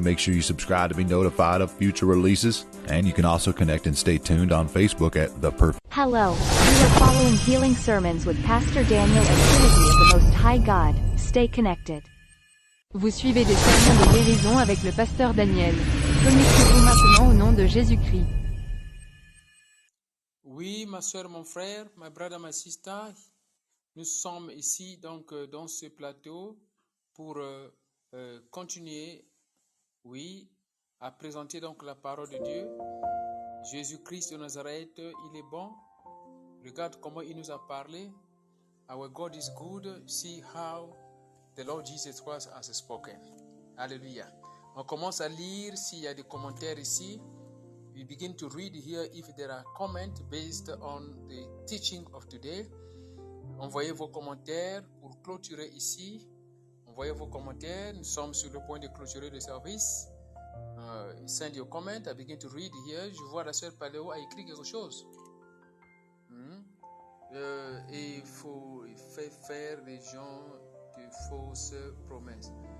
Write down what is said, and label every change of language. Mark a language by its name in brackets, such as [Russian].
[English] Make sure you subscribe to be notified of future releases. And you can also connect and stay tuned on Facebook at The Perfect. Hello, you are following Healing Sermons with Pastor Daniel and Trinity of the Most High God. Stay connected. [French] Vous suivez des sermons de guérison avec le pasteur Daniel. Connectez-vous maintenant au nom de Jésus-Christ. Oui, ma soeur, mon frère, [English] my brother, my sister, [French] nous sommes ici donc dans ce plateau pour continuer, oui, à présenter donc la parole de Dieu. Jésus-Christ de Nazareth, il est bon. Regarde comment il nous a parlé. [English] Our God is good. See how the Lord Jesus Christ has spoken. Alléluia. [French] On commence à lire s'il y a des commentaires ici. [English] We begin to read here if there are comments based on the teaching of today. [French] Envoyez vos commentaires pour clôturer ici. Envoyez vos commentaires. Nous sommes sur le point de clôturer le service. [English] Send your comment. I begin to read here. [French] Je vois la sœur Paléo a écrit quelque chose. Il faut faire les gens de fausses promesses.